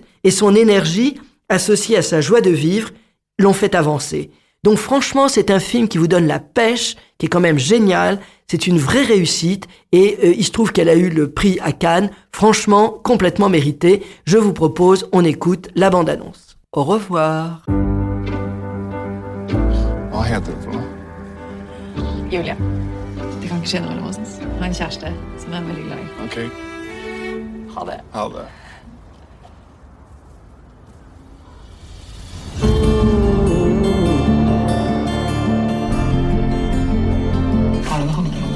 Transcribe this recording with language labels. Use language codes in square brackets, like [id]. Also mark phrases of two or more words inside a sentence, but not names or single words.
[fr] Et son énergie, associée à sa joie de vivre, l'ont fait avancer. Donc franchement, c'est un film qui vous donne la pêche, qui est quand même génial. C'est une vraie réussite. Et il se trouve qu'elle a eu le prix à Cannes. Franchement, complètement mérité. Je vous propose, on écoute la bande-annonce. Au revoir. [no] Hva heter du for noe? Julia. Det kan ikke skje noe mellom oss. Jeg har en kjæreste som jeg er veldig glad i. Ok, Ha det. ha det. Hva er det det handler om?